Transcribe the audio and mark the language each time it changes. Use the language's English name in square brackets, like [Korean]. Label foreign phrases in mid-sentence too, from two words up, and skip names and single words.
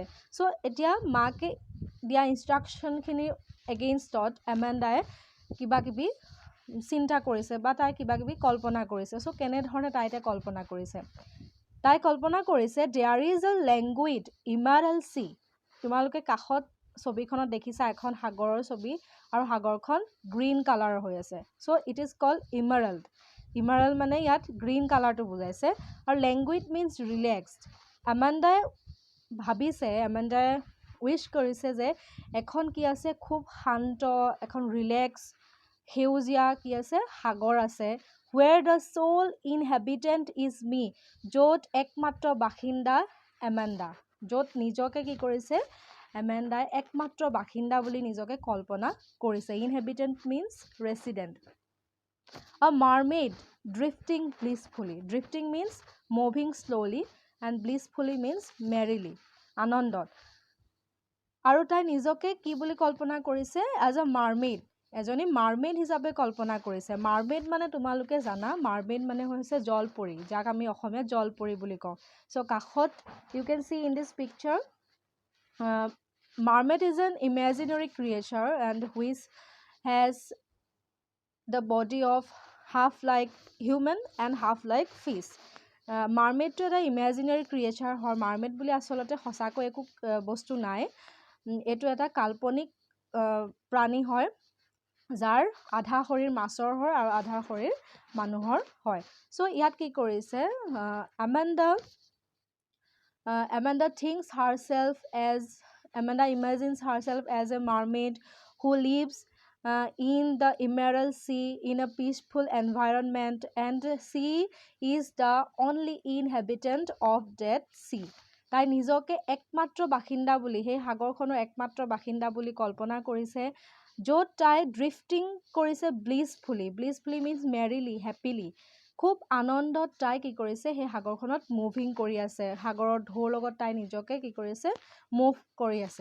[Assamese] চ' এতিয়া মাকে দিয়া ইনষ্ট্ৰাকশ্যনখিনিৰ এগেইনষ্টত এমেণ্ডাই কিবা কিবি চিন্তা কৰিছে বা তাই কিবা কিবি কল্পনা কৰিছে। চ' কেনেধৰণে তাই এতিয়া কল্পনা কৰিছে, তাই কল্পনা কৰিছে [English] there is a languid emerald sea, [Assamese] তোমালোকে কাষত ছবিখনত দেখিছা এখন সাগৰৰ ছবি আৰু সাগৰখন গ্ৰীণ কালাৰৰ হৈ আছে। [English] so it is called emerald. [Assamese] ইমাৰেল্ড মানে ইয়াত গ্ৰীণ কালাৰটো বুজাইছে আৰু [English] languid means relaxed. [Assamese] আমাণ্ডাই ভাবিছে, আমাণ্ডাই উইচ কৰিছে যে এখন কি আছে খুব শান্ত, এখন ৰিলেক্স সেউজীয়া কি আছে সাগৰ আছে, [English] where the sole inhabitant is me, [Assamese] য'ত একমাত্ৰ বাসিন্দা এমেণ্ডা, য'ত নিজকে কি কৰিছে এমেণ্ডাই একমাত্ৰ বাসিন্দা বুলি নিজকে কল্পনা কৰিছে। [English] inhabitant means resident. A mermaid drifting blissfully, drifting means moving slowly and blissfully means merrily, [Assamese] আনন্দত। আৰু তাই নিজকে কি বুলি কল্পনা কৰিছে [English] as a mermaid, [Assamese] এজনী মাৰ্মেইড হিচাপে কল্পনা কৰিছে। মাৰ্মেইড মানে তোমালোকে জানা, মাৰ্মেইড মানে হৈছে জলপৰী, যাক আমি অসমীয়াত জলপৰী বুলি কওঁ। [English] চ' কাষত you can see in this picture mermaid is an imaginary creature and which has the body of half like human and half like fish. [Assamese] মাৰ্মেইডটো এটা ইমেজিনেৰী ক্ৰিয়েচাৰ হয়। মাৰ্মেইড বুলি আচলতে সঁচাকৈ একো বস্তু নাই, এইটো এটা কাল্পনিক প্ৰাণী হয় যাৰ আধা শৰীৰ মাছৰ হয় আৰু আধা শৰীৰ মানুহৰ হয়। [English] চ' ইয়াত কি কৰিছে Amanda thinks herself as Amanda imagines herself as a mermaid who lives in the emerald sea in a peaceful environment, and she is the only inhabitant of that sea. [Assamese] তাই নিজকে একমাত্ৰ বাসিন্দা বুলি, সেই সাগৰখনৰ একমাত্ৰ বাসিন্দা বুলি কল্পনা কৰিছে, য'ত তাই ড্ৰিফটিং কৰিছে ব্লিছফুলি। [English] blissfully means merrily, happily, [Assamese] খুব আনন্দত তাই কি কৰিছে সেই সাগৰখনত মুভিং কৰি আছে, সাগৰৰ ঢৌৰ লগত তাই নিজকে কি কৰিছে মুভ কৰি আছে।